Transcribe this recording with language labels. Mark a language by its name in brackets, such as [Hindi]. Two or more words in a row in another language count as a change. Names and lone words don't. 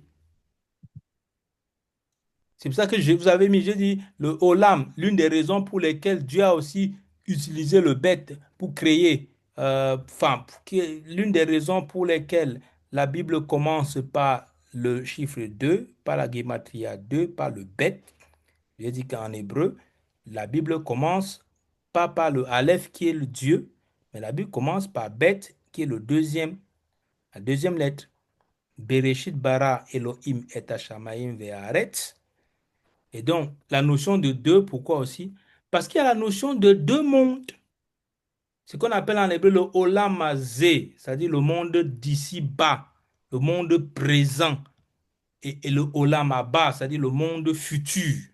[French] C'est pour ça que je vous avais mis, j'ai dit, le Olam, l'une des raisons pour lesquelles Dieu a aussi utilisé le bête pour créer, enfin, l'une des raisons pour lesquelles la Bible commence par le chiffre 2, par la gematria 2, par le bête. J'ai dit qu'en hébreu, la Bible commence pas par le Aleph qui est le Dieu, mais la Bible commence par bête qui est la deuxième lettre. [Hebrew] בראשית ברא אלהים את השמים והארץ. [French] Et donc, la notion de deux, pourquoi aussi? Parce qu'il y a la notion de deux mondes. Ce qu'on appelle en hébreu le [Hebrew] עולם הזה, [French] c'est-à-dire le monde d'ici bas, le monde présent, et le [Hebrew] עולם הבא, [French] c'est-à-dire le monde futur.